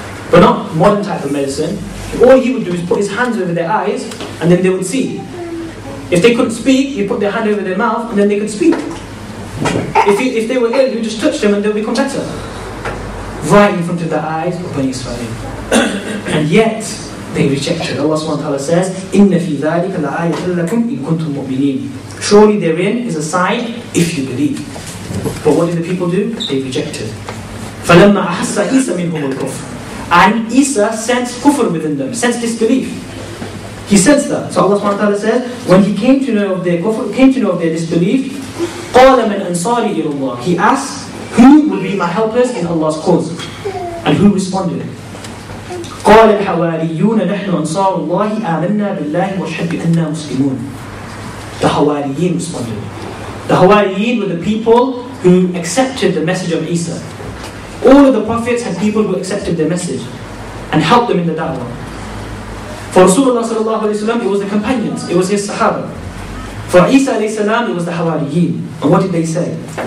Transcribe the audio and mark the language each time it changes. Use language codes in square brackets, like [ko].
[en] But not modern type of medicine. All he would do is put his hands over their eyes and then they would see. If they couldn't speak, he put their hand over their mouth and then they could speak. If they were ill, he would just touch them and they'll become better. Right in front of the eyes of Bani Israel. And yet, they rejected. Allah subhanahu wa ta'ala says, [ar] إِنَّ فِي ذَلِكَ لَآيَةً لَكُمْ إِن كُنتُم مُؤْمِنِينَ. [en] Surely therein is a sign if you believe. But what did the people do? They rejected. [ar] فَلَمَّا أَحَسَّ عِيسَى مِنْهُمُ الْكُفْرِ. [en] And Isa sensed kufr within them, sensed disbelief. He sensed that. So Allah subhanahu wa ta'ala says, when he came to know of their kufr, came to know of their disbelief, [ar] قَالَ مَنْ أَنصَارِ إِلَى اللَّهِ. [en] He asked, who will be my helpers in Allah's cause? And who responded? [ar] قال الحواريون نحن أنصار الله آمنا بالله واشهد بأننا مسلمون. [en] The Hawariyin responded. The Hawariyin were the people who accepted the message of Isa. All of the prophets had people who accepted their message and helped them in the da'wah. For Rasulullah sallallahu alayhi wa sallam, it was the companions, it was his Sahaba. For Isa alayhi salam, it was the Hawariyin. And what did they say?